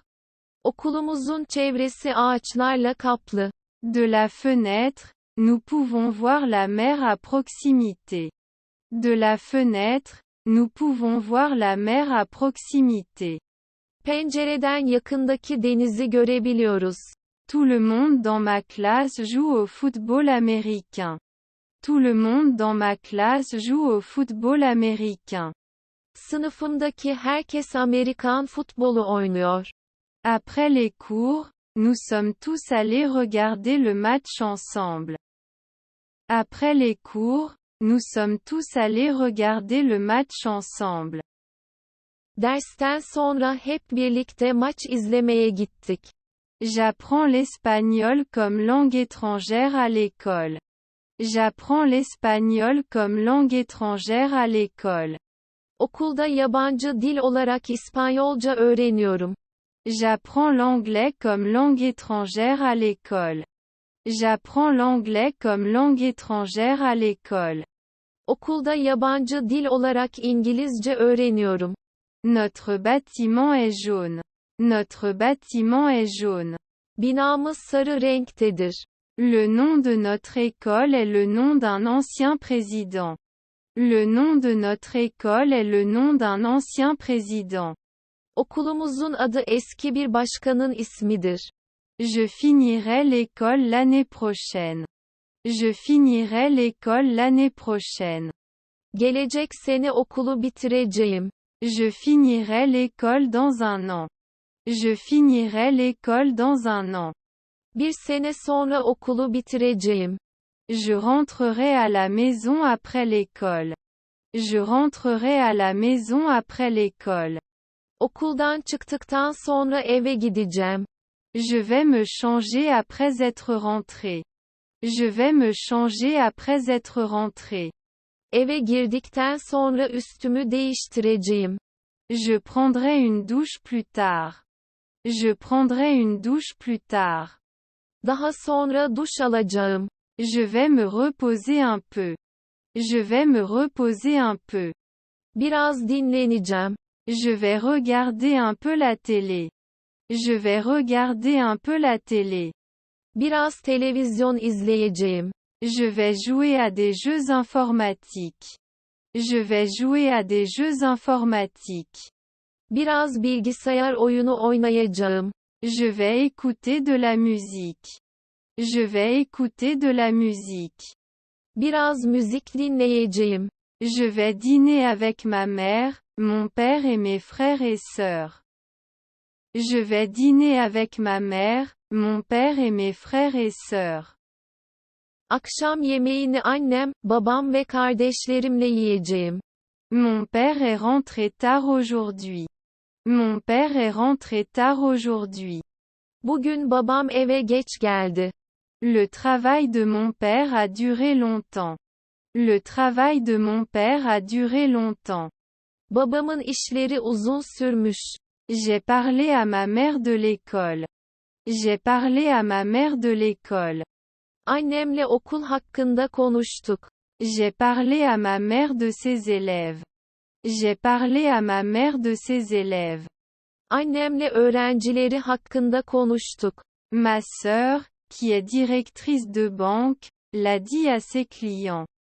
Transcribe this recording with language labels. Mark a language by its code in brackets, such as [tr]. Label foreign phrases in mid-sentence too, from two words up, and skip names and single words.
[tr] Okulumuzun çevresi ağaçlarla kaplı. [fr] De la fenêtre, nous pouvons voir la mer à proximité. De la fenêtre, nous pouvons voir la mer à proximité. [tr] Pencereden yakındaki denizi görebiliyoruz. [fr] Tout le monde dans ma classe joue au football américain. Tout le monde dans ma classe joue au football américain. [tr] Sınıfımdaki herkes Amerikan futbolu oynuyor. [fr] Après les cours, nous sommes tous allés regarder le match ensemble. Après les cours, nous sommes tous allés regarder le match ensemble. [tr] Dersten sonra hep birlikte maç izlemeye gittik. [fr] J'apprends l'espagnol comme langue étrangère à l'école. J'apprends l'espagnol comme langue étrangère à l'école. [tr] Okulda yabancı dil olarak İspanyolca öğreniyorum. [fr] J'apprends l'anglais comme langue étrangère à l'école. J'apprends l'anglais comme langue étrangère à l'école. [tr] Okulda yabancı dil olarak İngilizce öğreniyorum. [fr] Notre bâtiment est jaune. Notre bâtiment est jaune. [tr] Binamız sarı renktedir. [fr] Le nom de notre école est le nom d'un ancien président. Le nom de notre école est le nom d'un ancien président. [tr] Okulumuzun adı eski bir başkanın ismidir. [fr] Je finirai l'école l'année prochaine. Je finirai l'école l'année prochaine. [tr] Gelecek sene okulu bitireceğim. [fr] Je finirai l'école dans un an. Je finirai l'école dans un an. [tr] Bir sene sonra okulu bitireceğim. [fr] Je rentrerai à la maison après l'école. Je rentrerai à la maison après l'école. [tr] Okuldan çıktıktan sonra eve gideceğim. [fr] Je vais me changer après être rentré. Je vais me changer après être rentré. [tr] Eve girdikten sonra üstümü değiştireceğim. [fr] Je prendrai une douche plus tard. Je prendrai une douche plus tard. [tr] Daha sonra duş alacağım. [fr] Je vais me reposer un peu. Je vais me reposer un peu. [tr] Biraz dinleneceğim. [fr] Je vais regarder un peu la télé. Je vais regarder un peu la télé. [tr] Biraz televizyon izleyeceğim. [fr] Je vais jouer à des jeux informatiques. Je vais jouer à des jeux informatiques. [tr] Biraz bilgisayar oyunu oynayacağım. [fr] Je vais écouter de la musique. Je vais écouter de la musique. [tr] Biraz müzik dinleyeceğim. [fr] Je vais dîner avec ma mère, mon père et mes frères et sœurs. Je vais dîner avec ma mère, mon père et mes frères et sœurs. [tr] Akşam yemeğini annem, babam ve kardeşlerimle yiyeceğim. [fr] Mon père est rentré tard aujourd'hui. Mon père est rentré tard aujourd'hui. [tr] Bugün babam eve geç geldi. [fr] Le travail de mon père a duré longtemps. Le travail de mon père a duré longtemps. [tr] Babamın işleri uzun sürmüş. [fr] J'ai parlé à ma mère de l'école. J'ai parlé à ma mère de l'école. [tr] Annemle okul hakkında konuştuk. [fr] J'ai parlé à ma mère de ses élèves. J'ai parlé à ma mère de ses élèves. [tr] Annemle öğrencileri hakkında konuştuk. [fr] Ma sœur, qui est directrice de banque, l'a dit à ses clients.